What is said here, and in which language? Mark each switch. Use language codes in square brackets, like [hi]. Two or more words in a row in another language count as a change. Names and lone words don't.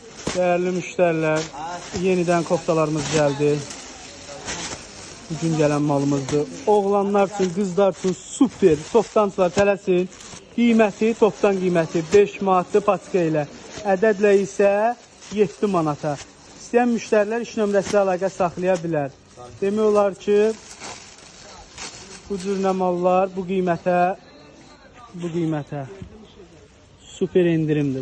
[tr] Değerli müşteriler, yeniden koftalarımız geldi. Bugün gelen malımızdır. Oğlanlar için, kızlar için super. [az] Toptancılar tələsin. Qiyməti, toptan qiyməti 5 manatlı patika ilə. Ədədlə isə 7 manata. İstəyən müştərilər iş nömrəsi əlaqə saxlaya bilər. Demək olar ki, bu cür mallar bu qiymətə super indirimdir.